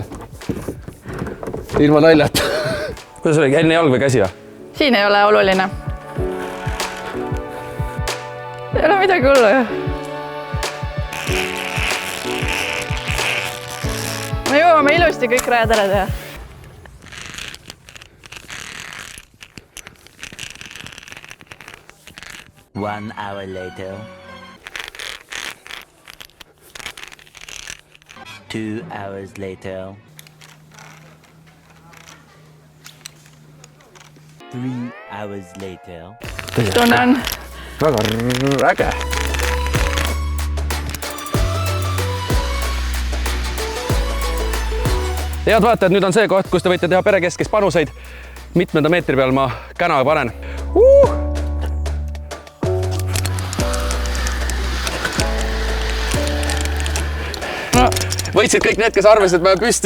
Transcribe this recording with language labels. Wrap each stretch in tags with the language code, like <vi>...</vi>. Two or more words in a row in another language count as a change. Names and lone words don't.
<et>Ilma naljata. Kuidas oli, enne jalg või käsi? Siin ei ole oluline. Ei ole midagi hullu, jah. Me jõuame ilusti kõik rajad ära teha.</et> <en>One hour later. 2 hours later. 3 hours later.</en> <et>Tunnen. Väga äge. Head vaatajad, nüüd on see koht, kus te võite teha perekeskis panuseid. Mitmenda meetri peal ma käna panen. Võitsid kõik need, kes arvasid, et ma olen püsti.</et>